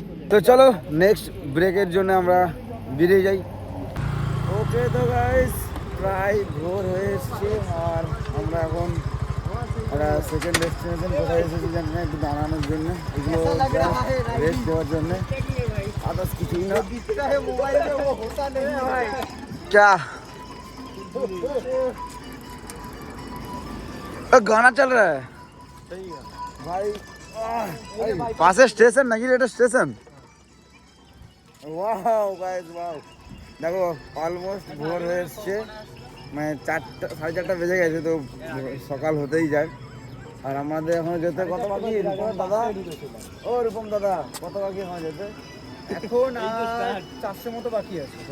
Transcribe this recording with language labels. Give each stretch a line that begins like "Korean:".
Bangla: তো চলো নেক্সট ব্রেকের জন্য আমরা বেরিয়ে যাই। ওকে তো গাইস, প্রায় ভোর হয়ে এসছে আর আমরা এখন সেকেন্ড ডেস্টিনেশন কোথায় এসেছি জানি না, একটু দাঁড়ানোর জন্য, এগুলো রেস্ট দেওয়ার জন্য, আদার্স কিছুই না।
Hindi: क्या गाना चल रहा है भाई, पास स्टेशन नहीं,
Bangla: এটা স্টেশন। ওয়াও গাইস ওয়াও, দেখো অলমোস্ট ভোর হয়ে এসছে, মানে 4টা 4:30 বেজে গেছে, তো সকাল হতেই যায়। আর আমাদের এখন যেতে কত বাকি দাদা? ও রূপম দাদা, কত বাকি এখন যেতে? এখন 400 মতো বাকি আছে।